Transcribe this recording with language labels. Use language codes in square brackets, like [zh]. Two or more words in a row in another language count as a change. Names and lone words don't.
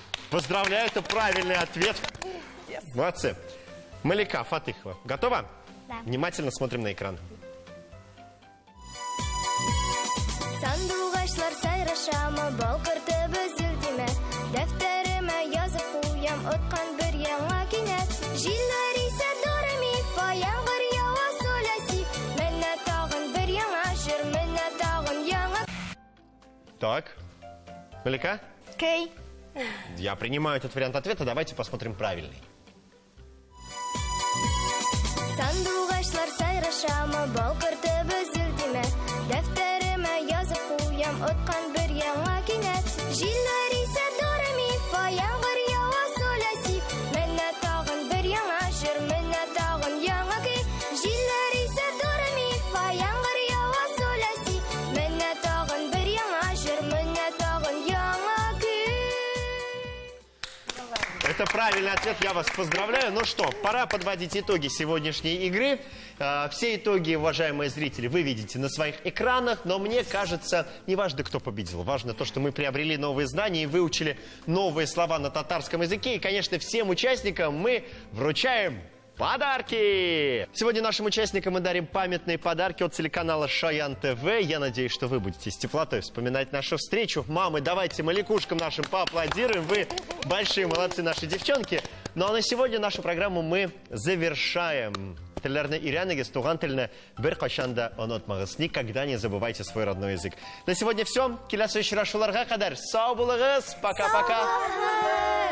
[ru] Поздравляю, это правильный ответ. Молодцы. Малика Фатыхова. Готова? Да. Внимательно смотрим на экран. [tt] Сандугачлар сайрашама, балкырты безилдиме. Дәфтәремә язып куям, откан бер яңа кинәт. Җилләр исә дорами, фа яңгыр ява соляси. Менә тагын бер яңа җыр, менә тагын яңа. [ru] Так. Малика? Кей. Я принимаю этот вариант ответа. Давайте посмотрим правильный. [tt] Сандугачлар сайрашама, балкырты безилдиме. Дәфтәремә язып куям, откан бер яңа кинәт. Җилләр исә дорами, фа яңгыр ява соляси. Менә тагын бер яңа җыр, менә тагын яңа көй. Җилләр исә дорами, фа яңгыр ява соляси. Менә тагын бер яңа җыр, менә тагын яңа көй. [ru] Это правильный ответ, я вас поздравляю. Ну что, пора подводить итоги сегодняшней игры. Все итоги, уважаемые зрители, вы видите на своих экранах, но мне кажется, не важно, кто победил. Важно то, что мы приобрели новые знания и выучили новые слова на татарском языке. И, конечно, всем участникам мы вручаем подарки! Сегодня нашим участникам мы дарим памятные подарки от телеканала Шаян ТВ. Я надеюсь, что вы будете с теплотой вспоминать нашу встречу. Мамы, давайте маликушкам нашим поаплодируем. Вы большие молодцы, наши девчонки. Ну а на сегодня нашу программу мы завершаем. [tt] Телләрне өйрәнегез, туган телне бер кайчан да онытмагыз. [ru] Никогда не забывайте свой родной язык. На сегодня все. [tt] Киләсе очрашуларга кадәр сау булыгыз. [ru] Пока-пока.